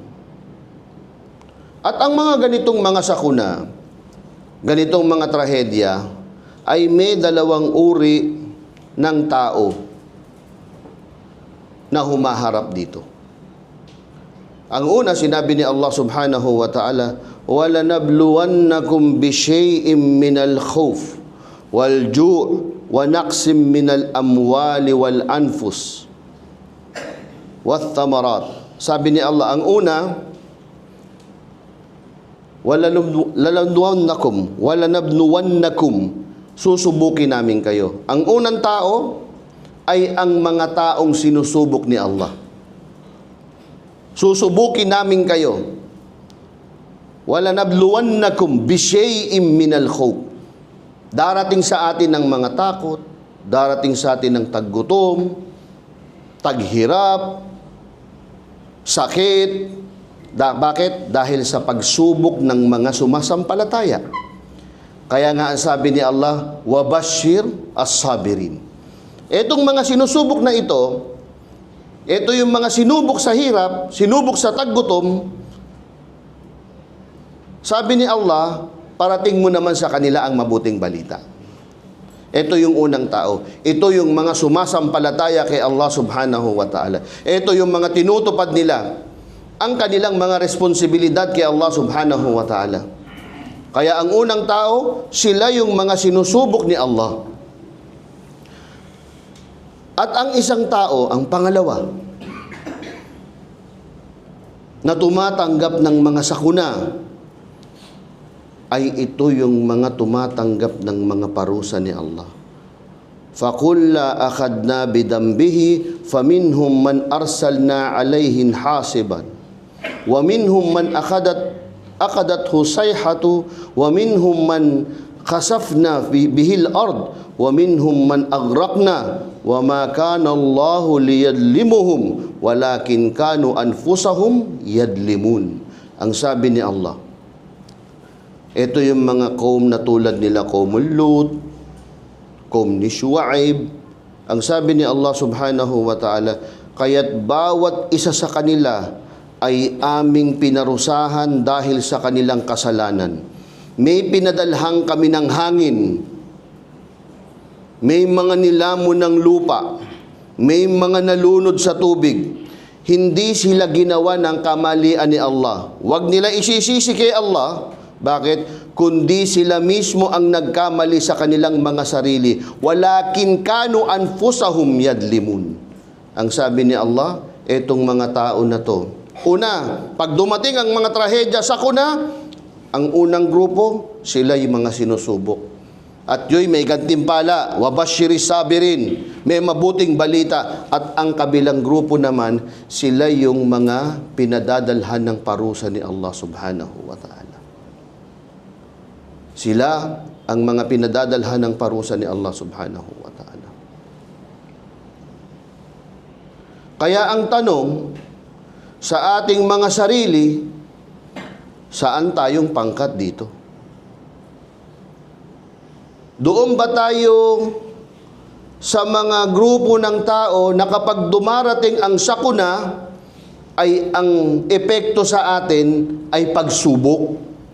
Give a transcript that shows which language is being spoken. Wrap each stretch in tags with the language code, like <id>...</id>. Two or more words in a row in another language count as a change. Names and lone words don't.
<tl>At ang mga ganitong mga sakuna, ganitong mga trahedya, ay may dalawang uri ng tao na humaharap dito. Ang una, sinabi ni Allah</tl> <ar>subhanahu wa ta'ala, وَلَنَبْلُوَنَّكُمْ بِشَيْءٍ مِّنَ الْخَوْفِ وَالْجُوعِ وَنَقْصٍ مِّنَ الْأَمْوَالِ وَالْأَنفُسِ وَالثَّمَرَاتِ.</ar> <tl>Sabi ni Allah, ang una, وَلَنَبْلُوَنَّكُمْ, susubukin namin kayo. Ang unang tao ay ang mga taong sinusubok ni Allah. Susubukin namin kayo.</tl> <ar>وَلَنَبْلُوَنَّكُمْ بِشَيْءٍ مِّنَ الْخَوْفِ.</ar> <tl>Darating sa atin ng mga takot, darating sa atin ng taggutom, taghirap, sakit. Bakit? Dahil sa pagsubok ng mga sumasampalataya. Kaya nga ang sabi ni Allah,</tl> <ar>وَبَشِّرْ الصَّابِرِينَ.</ar> <tl>Etong mga sinusubok na ito yung mga sinubok sa hirap, sinubok sa taggutom. Sabi ni Allah, parating mo naman sa kanila ang mabuting balita. Ito yung unang tao. Ito yung mga sumasampalataya kay Allah</tl> <ar>سبحانه وتعالى.</ar> <tl>Ito yung mga tinutupad nila ang kanilang mga responsibilidad kay Allah</tl> <ar>سبحانه وتعالى.</ar> <tl>Kaya ang unang tao, sila yung mga sinusubok ni Allah. At ang isang tao, ang pangalawa, na tumatanggap ng mga sakuna, ay ito yung mga tumatanggap ng mga parusa ni Allah.</tl> <ar>فَقُلَّا أَخَدْنَا بِدَنْبِهِ فَمِنْهُمْ مَنْ أَرْسَلْنَا عَلَيْهِمْ حَاصِبًا وَمِنْهُمْ مَنْ أَخَذَتْهُ الصَّيْحَةُ وَمِنْهُمْ مَنْ خَسَفْنَا بِهِ الْأَرْضِ وَمِنْهُمْ مَنْ أَغْرَقْنَا وَمَا كَانَ اللَّهُ لِيَظْلِمَهُمْ وَلَكِنْ كَانُوا أَنفُسَهُمْ يَظْلِمُونَ.</ar> <tl>Ang sabi ni Allah, ito yung mga kaum na tulad nila kaumul Lut, kaum ni Shu'aib. Ang sabi ni Allah</tl> <ar>سبحانه وتعالى,</ar> <tl>kaya't bawat isa sa kanila ay aming pinarusahan dahil sa kanilang kasalanan. May pinadalhang kami ng hangin, may mga nilamon ng lupa, may mga nalunod sa tubig. Hindi sila ginawa ng kamalian ni Allah. Huwag nila isisisi kay Allah. Bakit? Kundi sila mismo ang nagkamali sa kanilang mga sarili.</tl> <ar>ولكن كانوا أنفسهم يظلمون.</ar> <tl>Ang sabi ni Allah, etong mga tao na to. Una, pag dumating ang mga trahedya sa kuna, ang unang grupo, sila yung mga sinusubok. At yo'y may gantimpala,</tl> <ar>وبشر الصابرين,</ar> <tl>may mabuting balita. At ang kabilang grupo naman, sila yung mga pinadadalhan ng parusa ni Allah</tl> <ar>سبحانه وتعالى.</ar> <tl>Sila ang mga pinadadalhan ng parusa ni Allah</tl> <ar>سبحانه وتعالى.</ar> <tl>Kaya ang tanong sa ating mga sarili, saan tayong pangkat dito? Doon ba tayo sa mga grupo ng tao na kapag dumarating ang sakuna, ay ang epekto sa atin ay pagsubok?</tl>